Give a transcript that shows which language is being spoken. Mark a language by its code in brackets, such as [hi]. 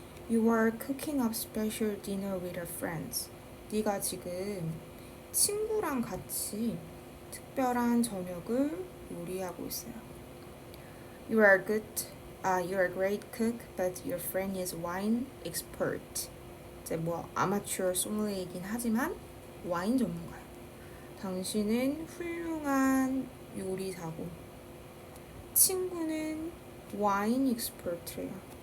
[en] You are cooking up special dinner with your friends. [ko] 네가 지금 친구랑 같이 특별한 저녁을 요리하고 있어요. [en] You are you are a great cook, but your friend is wine expert. [ko] 이제 뭐 아마추어 소믈리에이긴 하지만 와인 전문가예요. 당신은 훌륭한 요리사고 친구는 와인 익스퍼트래요.